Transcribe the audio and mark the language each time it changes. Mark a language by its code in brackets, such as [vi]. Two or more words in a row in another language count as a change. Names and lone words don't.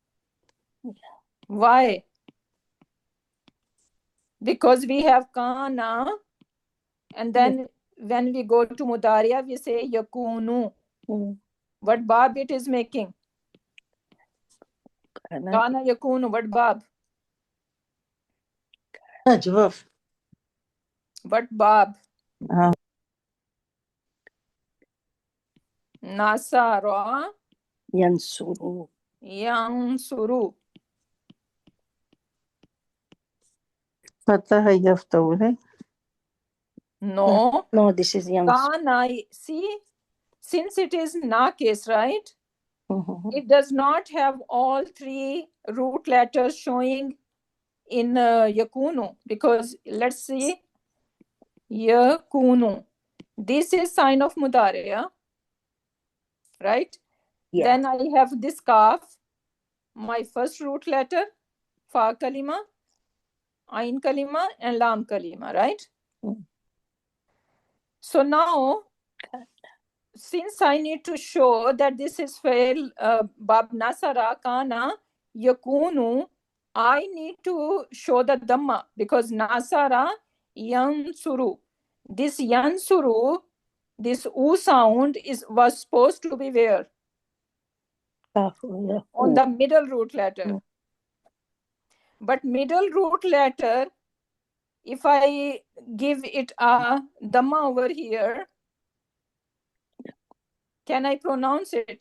[en] Why? Because we have kana, and then when we go to mudariya, we say yakunu. What bab it is making? [ar] Kanna. كان يكون, what bab? Jawaf. [en] What bab? Ah. [ar] Nasara Yansuru. yansuru. فتح يفتح, [en] right? No. No, this is Yansuru. [ar] Kana, [en] see, since it is nakis, right? Mhm. It does not have all three root letters showing in yakunu, because let's see, yakunu. This is sign of mudariya, right? Yeah. Then I have this kaf, my first root letter, [ar] فاء كلمة، عين كلمة, [en] and lam kalima, right? So now, since I need to show that this is [ar] فعل باب نصر كان يكون, [en] I need to show the dhamma, because [ar] نصر ينصر. [en] This yansuru, this u sound was supposed to be where? On the middle root letter. But middle root letter, if I give it a dhamma over here, can I pronounce it?